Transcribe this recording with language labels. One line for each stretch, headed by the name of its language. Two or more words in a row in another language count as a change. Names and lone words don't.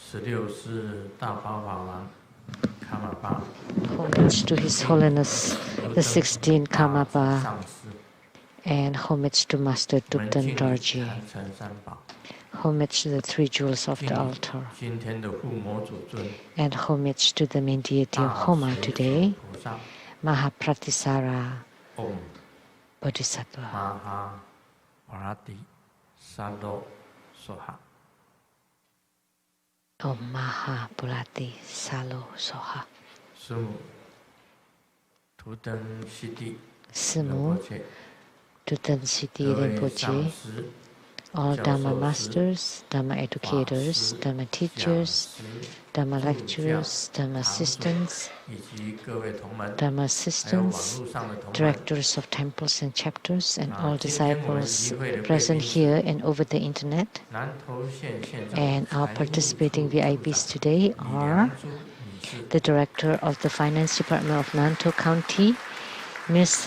English: homage to His Holiness the 16th Karmapa, and homage to Master Dukten Dorji, homage to the three jewels of the altar, and homage to the main deity of Homa today, Mahapratisara Bodhisattva.
Sanskrit: Om Maha Purati Salo Soha.
English: Simu Duten Siti Rinpoche, all Dhamma masters, Dhamma educators, Dhamma teachers, Dhamma lecturers, Dhamma assistants, directors of temples and chapters, and all disciples present here and over the internet. And our participating VIPs today are the Director of the Finance Department of Nantou County, Ms.